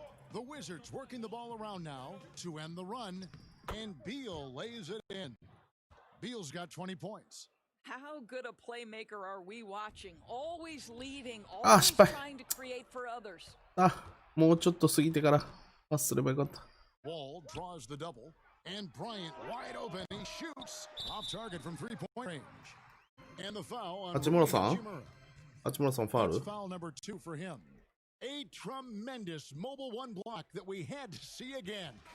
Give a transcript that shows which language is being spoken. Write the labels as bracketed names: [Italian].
[English] The Wizards working the ball around now to end the run, and Beal lays it in. Beal's got 20 points. How good a playmaker are we watching? Always leading, always trying to create for others. [Japanese] あ、もうちょっと過ぎてからパスすればよかった。 [English] Wall draws the double, and Bryant wide open. He shoots off target from 3-point range. And the foul on [Japanese] 八村さんファウル？ [English] Foul number 2 for him. A tremendous mobile one block that we had to see again.